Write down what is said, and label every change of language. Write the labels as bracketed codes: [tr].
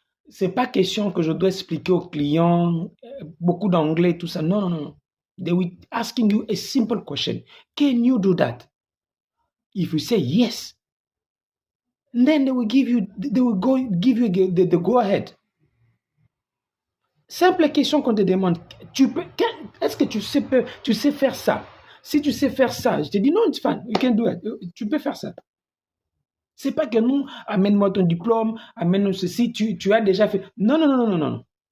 [fr] c'est pas question que je dois expliquer aux clients beaucoup d'anglais, tout ça. Non, non, non. [en] They will asking you a simple question. Can you do that? If you say yes, then they will give you the go ahead. [fr] Simple question qu'on te demande. Est-ce que tu sais faire ça? Si tu sais faire ça, je te dis non, [en] it's fine, you can do it. [fr] Tu peux faire ça. C'est pas que nous, amène-moi ton diplôme, amène-nous ceci, tu as déjà fait. Non, non, non, non, non, non.